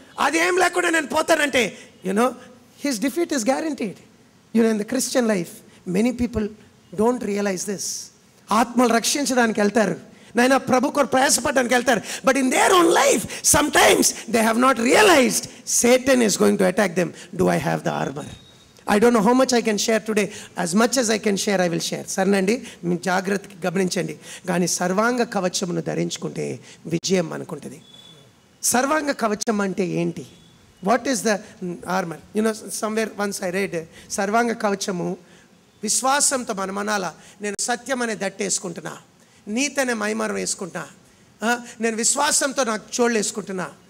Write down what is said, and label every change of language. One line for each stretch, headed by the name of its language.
Telugu: అదేం లేకుండా నేను పోతానంటే
English: You know his defeat is guaranteed. You know in the Christian life many people don't realise this.
Telugu: ఆత్మలు రక్షించడానికి వెళ్తారు, నాయన ప్రభు కొరకు ప్రయాసపడడానికి వెళ్తారు.
English: But in their own life sometimes they have not realised Satan is going to attack them. Do I have the armor? I don't know how much I can share today. As much as I can share, I will share.
Telugu: సరేనండి, మీ జాగ్రత్తగా గమనించండి. కానీ సర్వాంగ కవచమును ధరించుకుంటే విజయం అనుకుంటుంది. సర్వాంగ కవచం అంటే ఏంటి?
English: What is the armour? You know somewhere once I read
Telugu: సర్వాంగ కవచము విశ్వాసంతో మనం అనాలా, నేను సత్యం అనే దట్టు వేసుకుంటున్నా, నీతి అనే మైమరం వేసుకుంటున్నా, నేను విశ్వాసంతో నాకు చోళ్ళు వేసుకుంటున్నా.